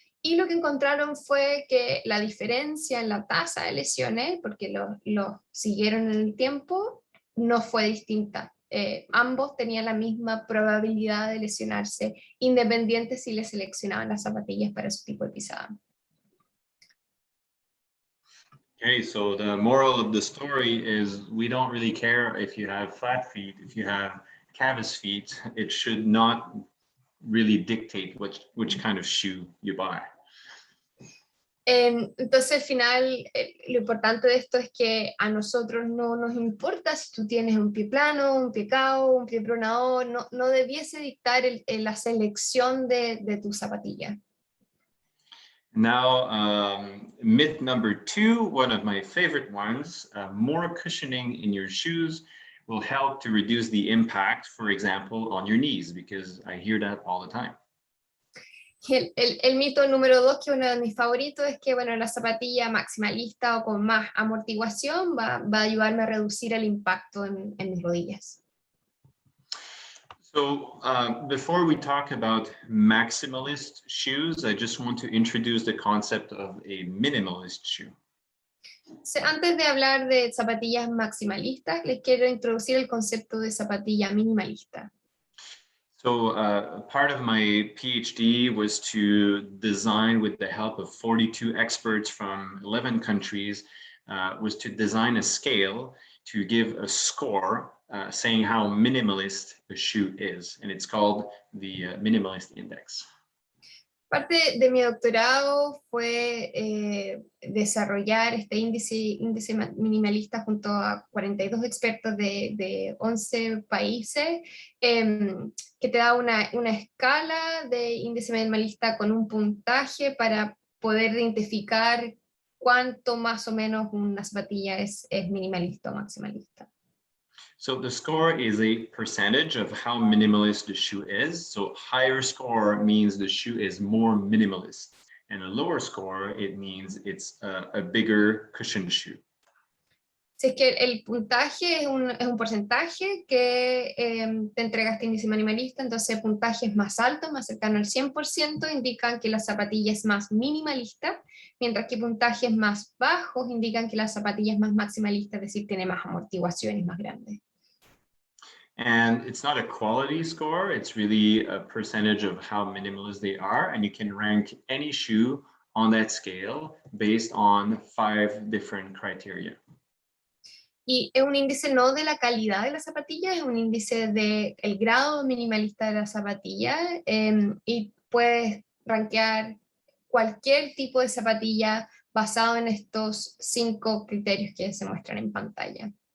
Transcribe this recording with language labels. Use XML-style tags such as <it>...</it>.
<es>Y lo que encontraron fue que la diferencia en la tasa de lesiones, porque lo siguieron en el tiempo, no fue distinta. Ambos tenían la misma probabilidad de lesionarse, independiente si les seleccionaban las zapatillas para su tipo de pisada.</es> <en>Okay, so the moral of the story is we don't really care if you have flat feet, if you have canvas feet, it should not really dictate which kind of shoe you buy.</en> <es>Entonces, al final, lo importante de esto es que a nosotros no nos importa si tú tienes un pie plano, un pie cao, un pie pronador, no debiese dictar la selección de tu zapatilla.</es> <en>Now, myth number 2, one of my favorite ones, more cushioning in your shoes will help to reduce the impact, for example, on your knees, because I hear that all the time.</en> <es>El mito número 2, que es uno de mis favoritos, es que bueno, la zapatilla maximalista o con más amortiguación va a ayudarme a reducir el impacto en mis rodillas.</es> <en>So before we talk about maximalist shoes, I just want to introduce the concept of a minimalist shoe.</en> <es>Antes de hablar de zapatillas maximalistas, les quiero introducir el concepto de zapatilla minimalista.</es> <en>So part of my PhD was to design, with the help of 42 experts from 11 countries, was to design a scale to give a score saying how minimalist a shoe is. And it's called the Minimalist Index.</en> <es>Parte de mi doctorado fue desarrollar este índice minimalista junto a 42 expertos de 11 países, que te da una escala de índice minimalista con un puntaje para poder identificar cuánto más o menos una zapatilla es minimalista o maximalista.</es> <en>So the score is a percentage of how minimalist the shoe is. So higher score means the shoe is more minimalist, and a lower score, it means it's a bigger cushioned shoe.</en> <es>Si es que el puntaje es un porcentaje que te entrega este índice minimalista, entonces puntajes más altos, más cercanos al 100%, indican que la zapatilla es más minimalista, mientras que puntajes más bajos indican que la zapatilla es más maximalista, es decir, tiene más amortiguaciones más grandes.</es> <en>And it's not a quality score, it's really a percentage of how minimalist they are, and you can rank any shoe on that scale based on 5 different criteria.</en> <es>Y es un índice no de la calidad de la zapatilla, es un índice del grado minimalista de la zapatilla, y puedes rankear cualquier tipo de zapatilla basado en estos 5 criterios que se muestran en pantalla.</es>